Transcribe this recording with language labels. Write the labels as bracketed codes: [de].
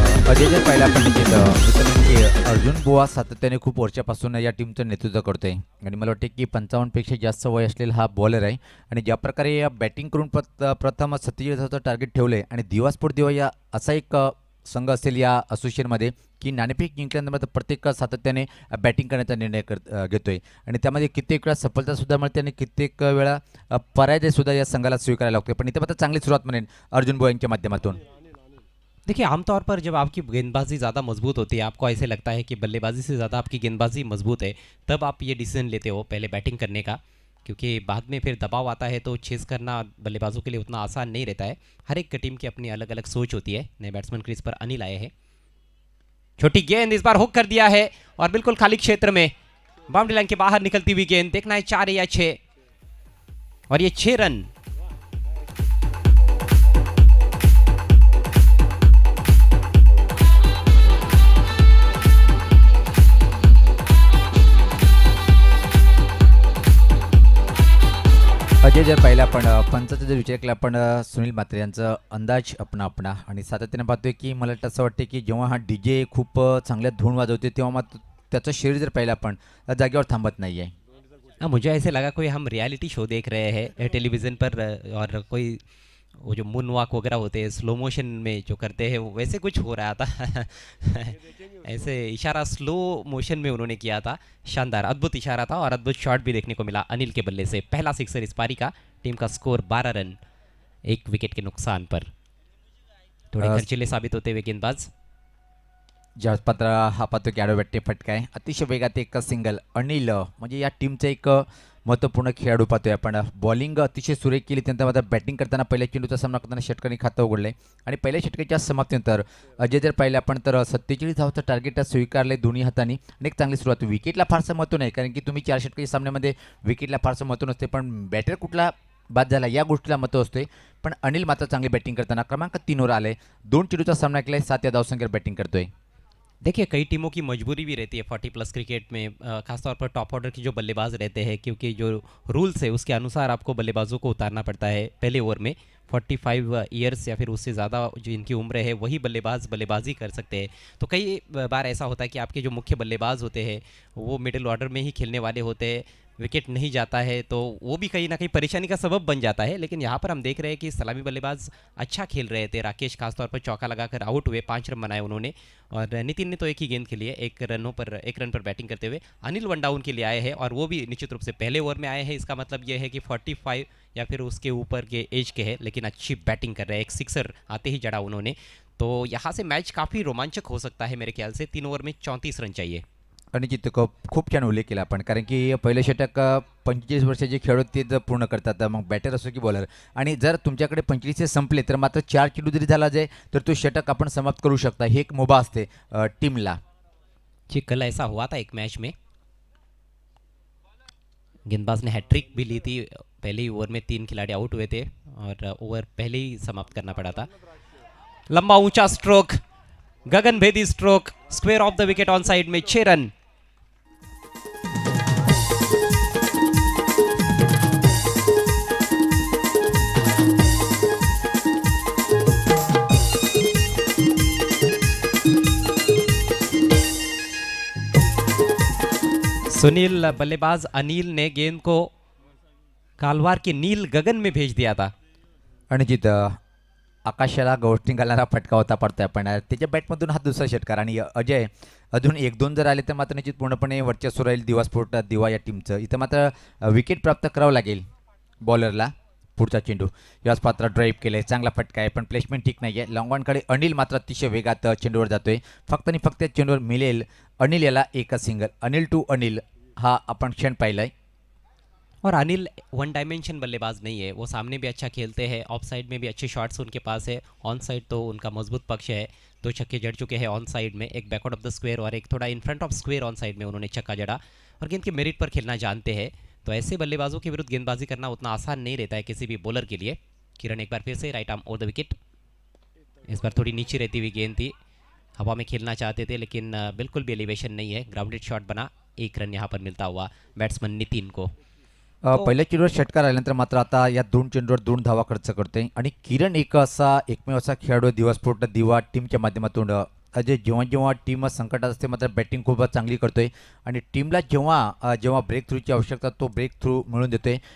[mr] अजय जर पाहिला आपण की अर्जुन बुवा सातत्याने खूप वर्षापासून या टीमचं नेतृत्व करतोय आणि मला वाटते की 55पेक्षा जास्त वय असलेला हा बॉलर आहे आणि ज्या प्रकारे या बॅटिंग करून प्रथम 47 टार्गेट ठेवले आणि दिवासपोर्ट दिवा या असा एक संघ असेल या असोसिएशनमध्ये की नाणेफेक जिंकल्यानंतर प्रत्येक सातत्याने बॅटिंग करण्याचा निर्णय घेतोय आणि त्यामध्ये कित्येक वेळा सफलतासुद्धा मिळते आणि कित्येक वेळा पराजयसुद्धा या संघाला स्वीकारायला लागतो. पण इथे मात्र चांगली सुरुवात म्हणेन अर्जुन बुवा यांच्या माध्यमातून. [hi] देखिए आमतौर पर जब आपकी गेंदबाजी ज़्यादा मजबूत होती है, आपको ऐसे लगता है कि बल्लेबाजी से ज़्यादा आपकी गेंदबाजी मजबूत है, तब आप ये डिसीजन लेते हो पहले बैटिंग करने का, क्योंकि बाद में फिर दबाव आता है तो चेस करना बल्लेबाजों के लिए उतना आसान नहीं रहता है. हर एक टीम की अपनी अलग अलग सोच होती है. नए बैट्समैन क्रीज पर अनिल आए हैं. छोटी गेंद इस बार हुक कर दिया है और बिल्कुल खाली क्षेत्र में बाउंड्री लाइन के बाहर निकलती हुई गेंद. देखना है 4 या 6 और ये 6 रन. [mr] अजय जर पाहिलं आपण पंचाचा जर विचार केला आपण सुनील म्हात्रे यांचा अंदाज आपणा आणि सातत्याने पाहतोय की मला असं वाटते की जेव्हा हा DJ खूप चांगल्या धून वाजवते तेव्हा मात्र त्याचं शरीर जर पाहिलं आपण जागेवर थांबत नाही आहे. [hi] मुझे ऐसे लगा कोई हम रियलिटी शो देख रहे हैं टेलीविज़न पर और कोई वो जो मून वॉक वगैरह होते हैं स्लो मोशन में जो करते हैं वैसे कुछ हो रहा था. ऐसे इशारा स्लो मोशन में उन्होंने किया था. शानदार अद्भुत इशारा था और अद्भुत शॉट भी देखने को मिला अनिल के बल्ले से. पहला सिक्सर इस पारी का. टीम का स्कोर 12 रन 1 विकेट के नुकसान पर. थोड़े खर्चीले साबित होते हुए गेंदबाज. [mr] ज्यावेळेस पात्र हा पाहतो की आडव्या बॅटने फटका आहे, अतिशय वेगात एक सिंगल. अनिल म्हणजे या टीमचं एक महत्त्वपूर्ण खेळाडू पाहतोय आपण. बॉलिंग अतिशय सुरेख केली, त्यानंतर मात्र बॅटिंग करताना पहिल्या चेंडूचा सामना करताना षटकांनी खातं उघडले आणि पहिल्या षटकाच्या समाप्तीनंतर अजय जर पाहिलं आपण तर 47 धावाचं टार्गेट स्वीकारले दोन्ही हातांनी आणि एक चांगली सुरुवात. विकेटला फारसं महत्त्व नाही, कारण की तुम्ही 4 षटकाच्या सामन्यामध्ये विकेटला फारसं महत्त्व नसते, पण बॅटर कुठला बाद झाला या गोष्टीला महत्त्व असते. पण अनिल मात्र चांगली बॅटिंग करताना क्रमांक 3 वर आले, 2 चेंडूचा सामना केलाय, 7 या धावसंख्येवर बॅटिंग करतोय. [hi] देखिए कई टीमों की मजबूरी भी रहती है 40+ क्रिकेट में, खासतौर पर टॉप ऑर्डर की जो बल्लेबाज रहते हैं, क्योंकि जो रूल्स है उसके अनुसार आपको बल्लेबाजों को उतारना पड़ता है पहले ओवर में. 45 ईयर्स या फिर उससे ज़्यादा जो इनकी उम्र है वही बल्लेबाजी कर सकते हैं. तो कई बार ऐसा होता है कि आपके जो मुख्य बल्लेबाज होते हैं वो मिडिल ऑर्डर में ही खेलने वाले होते हैं, विकेट नहीं जाता है तो वो भी कहीं ना कहीं परेशानी का सबब बन जाता है. लेकिन यहाँ पर हम देख रहे हैं कि सलामी बल्लेबाज अच्छा खेल रहे थे. राकेश खासतौर पर चौका लगाकर आउट हुए, 5 रन बनाए उन्होंने, और नितिन ने तो एक ही गेंद के लिए 1 रन पर बैटिंग करते हुए अनिल वन डाउन के लिए आए हैं, और वो भी निश्चित रूप से पहले ओवर में आए हैं. इसका मतलब ये है कि 45 या फिर उसके ऊपर के एज के हैं, लेकिन अच्छी बैटिंग कर रहे हैं. एक सिक्सर आते ही जड़ा उन्होंने, तो यहाँ से मैच काफ़ी रोमांचक हो सकता है मेरे ख्याल से. 3 ओवर में 34 रन चाहिए. [mr] आणि जिथे खूप छान उल्लेख केला आपण, कारण की पहिलं षटक 45 वर्षाचे खेळाडू ते जर पूर्ण करतात, मग बॅटर असो की बॉलर, आणि जर तुमच्याकडे 25 संपले तर मात्र 4 चेंडू जरी झाला जाय तर तो षटक आपण समाप्त करू शकता. हे एक मुभा असते टीमला. [hi] जी कल ऐसा हुआ था एक मैच में, गेंदबाज ने हैट्रिक भी ली थी. पहले ही ओवर में 3 खिलाड़ी आउट हुए थे और ओवर पहले ही समाप्त करना पड़ा था. लंबा ऊंचा स्ट्रोक, गगनभेदी stroke, square of the wicket on side में, 6 रन. सुनील बल्लेबाज अनिल ने गेंद को कालवार के नील गगन में भेज दिया था. [mr] आणि जिथं आकाशाला गवसणी घालणारा फटका होता पडतोय आपण, त्याच्या बॅटमधून हा दुसरा षटकार. आणि अजय अजून 1-2 जर आले तर मात्र निश्चित पूर्णपणे वर्चस्व राहील दिवा स्पोर्ट दिवा या टीमचं. इथं मात्र विकेट प्राप्त करावं लागेल बॉलरला. पुढचा चेंडू याच पात्र ड्राईव्ह केलंय, चांगला फटका आहे पण प्लेसमेंट ठीक नाही आहे. लॉंगॉनकडे अनिल मात्र अतिशय वेगात चेंडूवर जातोय. फक्त आणि फक्त चेंडूवर मिळेल अनिल याला एकच सिंगल. अनिल टू अनिल हा आपण क्षण पाहिलाय. [hi] और अनिल वन डायमेंशन बल्लेबाज नहीं है, वो सामने भी अच्छा खेलते हैं, ऑफ साइड में भी अच्छे शॉट्स उनके पास है, ऑन साइड तो उनका मजबूत पक्ष है. 2 छक्के जड़ चुके हैं ऑन साइड में, एक बैकआउट ऑफ द स्क्वायर और एक थोड़ा in front of square on side में उन्होंने छक्का जड़ा, और गेंद के मेरिट पर खेलना जानते हैं. तो ऐसे बल्लेबाजों के विरुद्ध गेंदबाजी करना उतना आसान नहीं रहता है किसी भी बॉलर के लिए. किरण एक बार फिर से right arm over the wicket. इस बार थोड़ी नीचे रहती हुई गेंद थी, हवा में खेलना चाहते थे लेकिन बिल्कुल भी एलिवेशन नहीं है. ग्राउंडेड शॉट बना, 1 रन यहाँ पर मिलता हुआ बैट्समैन नितिन को. [mr] पहिल्या चेंडूवर षटकार आल्यानंतर मात्र आता या 2 चेंडूवर 2 धावा खर्च करतोय. आणि किरण एक असा एकमेव असा खेळाडू दिवा स्पोर्ट दिवा टीमच्या माध्यमातून अजय जेव्हा जेव्हा टीम संकटात असते मात्र बॅटिंग खूप चांगली करतोय आणि टीमला जेव्हा जेव्हा ब्रेक थ्रूची आवश्यकता तो ब्रेक थ्रू मिळून देतोय.